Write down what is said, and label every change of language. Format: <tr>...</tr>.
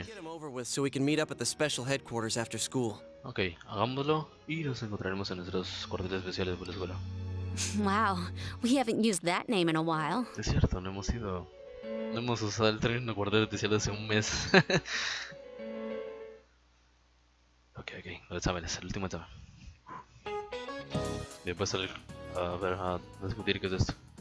<en>Get them over with so we can meet up at the special headquarters after school.</en> <es>Ok, hagámoslo y nos encontraremos en nuestros cuarteles especiales por la escuela.</es> <en>Wow, we haven't used that name in a while.</en> <es>Es cierto, no hemos usado el término cuartel especial hace un mes. Ok, los exámenes, el último examen. Después salir a ver, a discutir qué es esto.</es>